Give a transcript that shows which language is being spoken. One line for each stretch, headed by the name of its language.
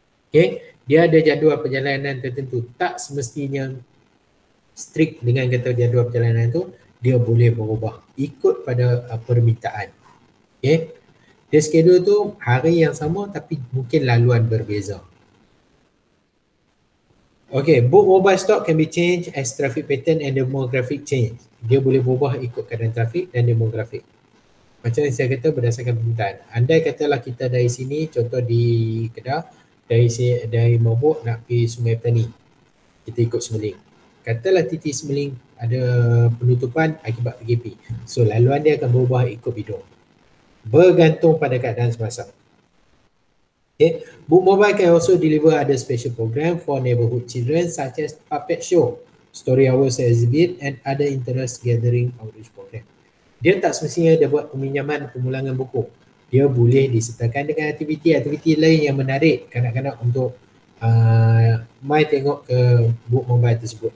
Malay: Okay, dia ada jadual perjalanan tertentu, tak semestinya strict dengan kata jadual perjalanan itu, dia boleh berubah ikut pada permintaan. Okay, dia schedule tu hari yang sama tapi mungkin laluan berbeza.
English: Okay, book mobile stock can be changed as traffic pattern and demographic change.
Malay: Dia boleh berubah ikut keadaan trafik dan demografik. Macam yang saya kata berdasarkan permintaan. Andai katalah kita dari sini, contoh di Kedah, dari Mabuk nak pergi Sungai Petani. Kita ikut Semeling. Katalah titik Semeling ada penutupan akibat PKP. So laluan dia akan berubah ikut bidung. Bergantung pada keadaan semasa. Okay.
English: Book Mobile can also deliver other special program for neighborhood children such as puppet show, story hours exhibit and other interest gathering outreach program.
Malay: Dia tak semestinya dia buat peminjaman pemulangan buku. Dia boleh disertakan dengan aktiviti lain yang menarik kanak-kanak untuk mai tengok ke Book Mobile tersebut.